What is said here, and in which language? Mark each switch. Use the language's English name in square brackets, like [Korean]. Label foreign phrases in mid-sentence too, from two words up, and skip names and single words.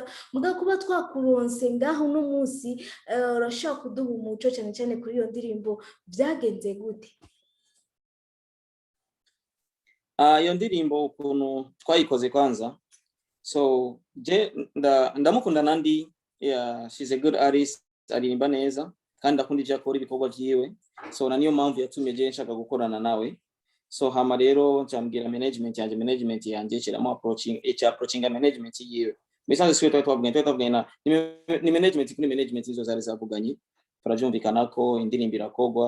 [Rundi] Mugabo kuba twakuronse ngaho no munsi urashaka kuduha umuco cyane kuri iyo ndirimbo byagenze gute? Iyo ndirimbo ukuntu twayikoze kwanza, so ndamukunda Nandi, [English] she's a good artist, [Rundi] aririmba neza kandi ndakunda ivyo akora ibikorwa vyiwe. So niyo mpamvu yatumye je nshaka gukorana nawe. So hama rero cyambwira management yanje kiramo [English] approaching management [Rundi] yiwe. Misanze siwe twabwena ni management kuri management izo zari zavuganye turavyumvikana ko indirimbo irakogwa.